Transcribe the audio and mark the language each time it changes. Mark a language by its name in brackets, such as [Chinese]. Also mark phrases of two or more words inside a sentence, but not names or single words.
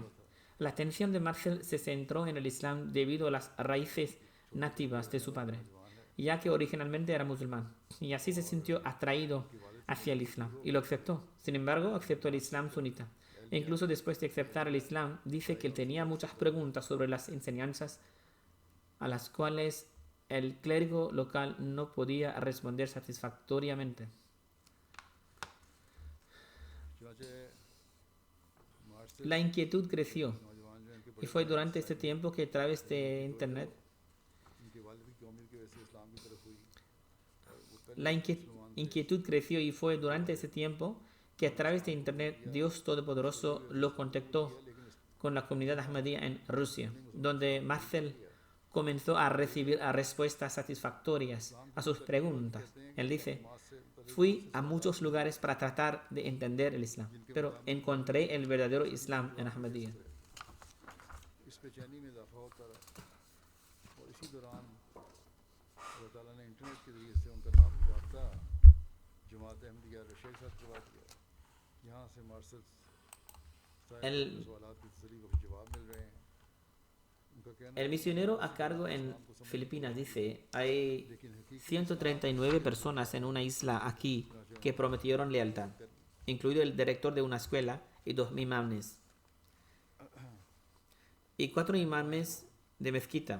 [Spanish] La atención de Marcel se centró en el Islam debido a las raíces nativas de su padre, ya que originalmente era musulmán, y así se sintió atraído hacia el Islam y lo aceptó. Sin embargo, aceptó el Islam sunita. E incluso después de aceptar el Islam, dice que él tenía muchas preguntas sobre las enseñanzas a las cuales el clérigo local no podía responder satisfactoriamente. [Urdu] چنانچہ مارچ سے [Spanish] La inquietud creció [Urdu] نوجوان جو ان کے [Spanish] y [Urdu] बड़े [Spanish] fue durante este tiempo que a través de Internet [Urdu] ان کے والد کی عمر کی وجہ سے اسلام کی طرف ہوئی اور وہ پہلے [Spanish] La inquietud creció y fue durante ese tiempo que a través de Internet Dios Todopoderoso lo contactó con la comunidad Ahmadiyya en Rusia, donde Marcel comenzó a recibir respuestas satisfactorias a sus preguntas. Él dice, fui a muchos lugares para tratar de entender el Islam, pero encontré el verdadero Islam en Ahmadiyya. [Urdu] اس بے چینی میں اضافہ ہوتا رہا اور اسی دوران اللہ تعالیٰ نے انٹرنیٹ کے ذریعے سے ان کا نام رابطہ جماعت احمدیہ رشیا کے ساتھ کروا دیا. یہاں سے مارشل [Spanish] El- [Urdu] سوالات کے تسلی کو جواب مل رہے ہیں. ان کا کہنا [Spanish] El misionero a cargo en Filipinas dice, hay 139 personas en una isla aquí que prometieron lealtad, incluido el director de una escuela y 2 imames. Y 4 imames de mezquita.